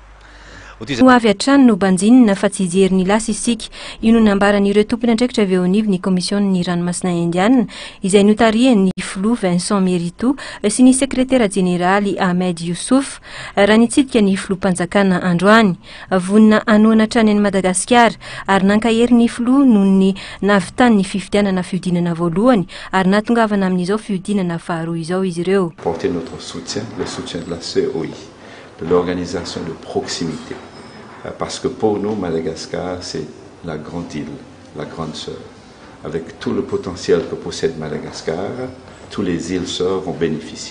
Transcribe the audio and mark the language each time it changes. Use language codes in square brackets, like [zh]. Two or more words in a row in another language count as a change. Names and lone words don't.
[mg] ho avy hatrany no banjinina fa tsy hijery ny lasa isika io no nambaran'ireo tompony andraikitra avy eo anivy ny komisiony ranomasina indiana izay notariany Flou Vincent Mérito sy ny sekretera jeneraly Ahmed Youssouf raha nitsidika ny Flou mpanjakana androany vonina anoana trany any Madagasikara ary nankahery ny Flou noho ny navitany ny fifidianana fiodinana voalohany ary natongavana amin'izao fiodinana faharoa izao izy ireo. [fr] Porter notre soutien, le soutien de la COI, de l'organisation de proximité. Parce que pour nous, Madagascar, c'est la grande île, la grande sœur. Avec tout le potentiel que possède Madagascar, tous les îles sœurs vont bénéficier.